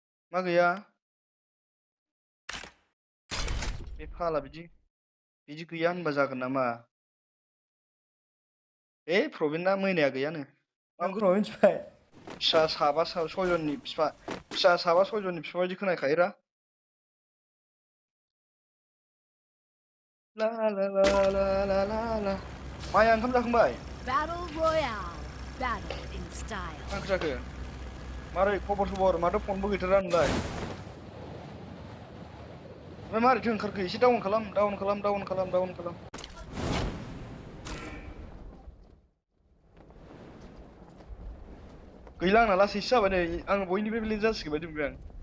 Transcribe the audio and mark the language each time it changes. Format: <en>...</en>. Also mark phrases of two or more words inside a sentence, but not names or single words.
<brx>मा गैया बे फाला बिदि गैया होनबा जागोन नामा प्रबिना मैनाया गैयानो नोंखौ मिथिबाय फिसा साबा सयजननि फिसा साबा सयजननि बिफा बायदि खोनाखायोरा ला ला ला ला ला ला ला माया ओंखाम जाखांबाय</brx> <en>Battle Royale. Battle in style.</en> <brx>मा ओंख्रि जाखो मारै खबर सबर माथो फनबो गैथारा नोंलाय ओमफ्राय मारैथो ओंखारखो एसे डाउन खालाम गैला आंना लासैसो जाबाय नै आं बयनिफ्राय लेट जासिगोन बायदि मोनबाय आं</brx>